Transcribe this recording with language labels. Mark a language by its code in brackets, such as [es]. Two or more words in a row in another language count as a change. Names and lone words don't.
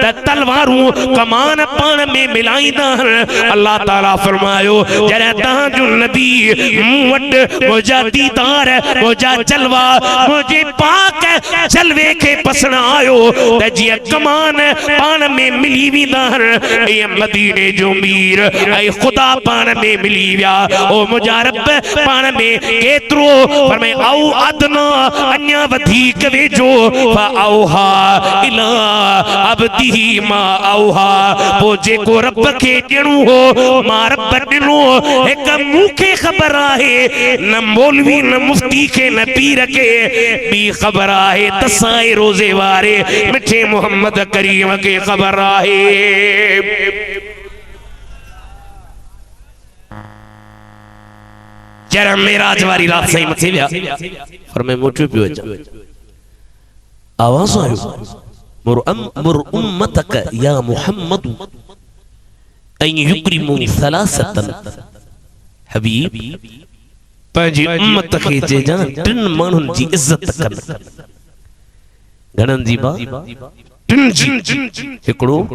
[sd] तलवारूं कमान पाण में मिलाईंदा अल्लाह ताला फरमायो जॾहिं तहांजो नबी मूं वटि मुंहिंजा दीदार मुंहिंजा जलवा मुंहिंजे पाक जलवे खे पसंद आयो त जीअं कमान पाण में मिली वेंदा ईअं मदीने जो मीर ऐं ख़ुदा पाण में मिली विया ओ मुंहिंजा रब पाण में केतिरो फरमाए [ar] أو أدنى [sd] अञा वधीक वेझो [ar] فأوحى إلى عبده ما أوحى [sd] पोइ जेको रब खे ॾियणो हो मां रब ॾिनो हिकु मूंखे ख़बर आहे न मौलवी न मुफ्ती खे न पीर खे ॿी ख़बर आहे तसाए रोज़े वारे मिठे मोहम्मद करीम खे ख़बर आहे जरा मेराज वारी रात सही मथे विया पर मैं मोटियो पियो अचां आवाज़ आयो [ar] مر أمتك يا محمد أن يكرموا ثلاثة [sd] हबीब पंहिंजी उम्मत खे चइजां टिन माण्हुनि जी इज़त कनि घणनि जी बा टिन जी हिकिड़ो